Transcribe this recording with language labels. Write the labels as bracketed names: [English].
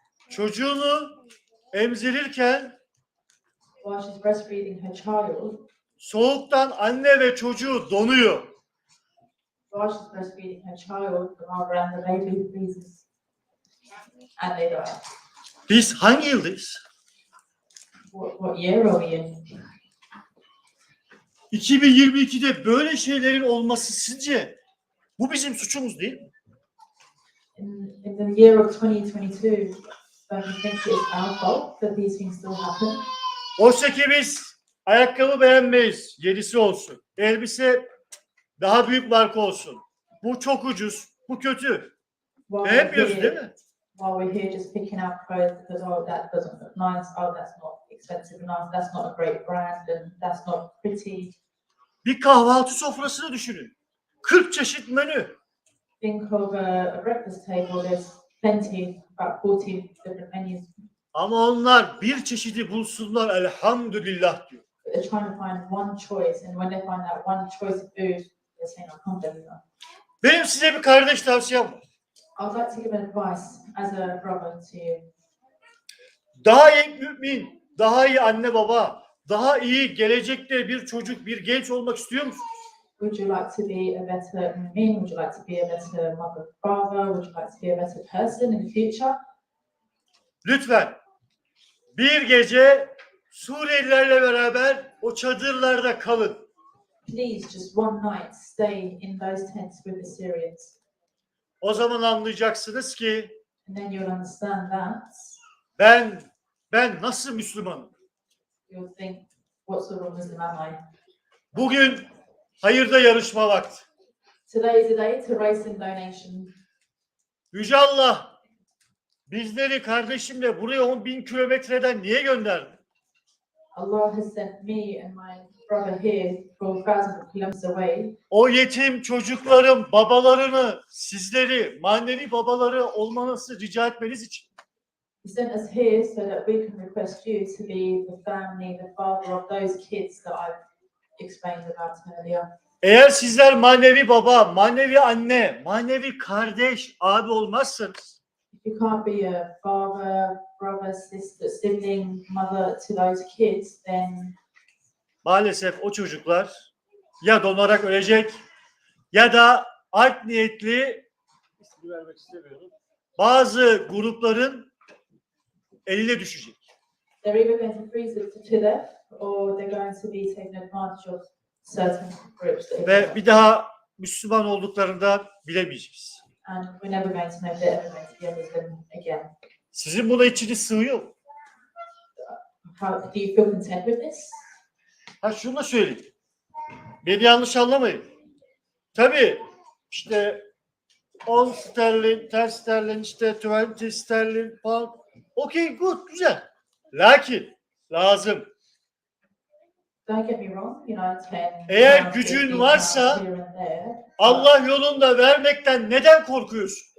[Turkish] Çocuğunu emzirirken [English] While she's breastfeeding her child, [Turkish] soğuktan anne ve çocuğu donuyor. [English] while she's breastfeeding her child, the mother and the baby freezes. And they die. [Turkish] Biz hangi yıldayız? [English] What year are we in? [Turkish] 2022'de böyle şeylerin olması sizce bu bizim suçumuz değil mi? [English] In the year of 2022, don't you think it's our fault that these things still happen? [Turkish] Oysa ki biz ayakkabı beğenmeyiz, yenisi olsun. Elbise daha büyük marka olsun. Bu çok ucuz, bu kötü. Beğenmiyoruz değil mi? [English] While we're here just picking out clothes because, oh, that doesn't look nice, oh, that's not expensive enough, that's not a great brand, and that's not pretty. [Turkish] Bir kahvaltı sofrasını düşünün. 40 çeşit menü. [English] Think of a breakfast table, there's plenty, about 40 different menus. [Turkish] Ama onlar bir çeşidi bulsunlar elhamdülillah diyor. [English] But they're trying to find one choice, and when they find that one choice of food, they're saying, alhamdulillah. [Turkish] Benim size bir kardeş tavsiyem var. [English] I'd like to give an advice as a brother to you. [Turkish] Daha iyi mümin, daha iyi anne baba, daha iyi gelecekte bir çocuk, bir genç olmak istiyor musun? [English] Would you like to be a better mu'min? Would you like to be a better mother, father? Would you like to be a better person in the future? [Turkish] Lütfen bir gece Suriyelilerle beraber o çadırlarda kalın. [English] Please, just one night, stay in those tents with the Syrians. [Turkish] O zaman anlayacaksınız ki [English] And then you'll understand that. [Turkish] ben nasıl Müslümanım? [English] You'll think, what sort of Muslim am I? [Turkish] Bugün hayırda yarışma vakti. [English] Today is a day to raise some donation. [Turkish] Yüce Allah bizleri kardeşimle buraya 10.000 kilometreden niye gönderdi? [English] Allah has sent me and my brother here for thousands of kilometers away. [Turkish] O yetim çocukların babalarını, sizleri manevi babaları olmanızı rica etmeniz için. [English] He sent us here so that we can request you to be the family, the father of those kids that I've explained about earlier. [Turkish] Eğer sizler manevi baba, manevi anne, manevi kardeş, abi olmazsanız [English] If you can't be a father, brother, sister, sibling, mother to those kids, then [Turkish] maalesef o çocuklar ya donarak ölecek ya da art niyetli ismini vermek istemiyorum. Bazı grupların eline düşecek. [English] they're either going to freeze to death or they're going to be taken advantage of certain groups. [Turkish] Ve bir daha Müslüman olduklarını da bilemeyeceğiz. [English] And we're never going to know if they're ever going to be a Muslim again. [Turkish] Sizin buna içiniz sığıyor mu? [English] Do you feel content with this? [Turkish] Ha şunu da söyleyeyim. Beni yanlış anlamayın. Tabii işte 10 sterlin, 10 sterlin, işte 20 sterlin pound. Okey, good, güzel. Lakin lazım. [English] Don't get me wrong, you know, 10 [Turkish] Eğer [English] pounds, [Turkish] gücün [English] 15 [Turkish] varsa [English] pounds here and there. [Turkish] Allah yolunda vermekten neden korkuyorsun?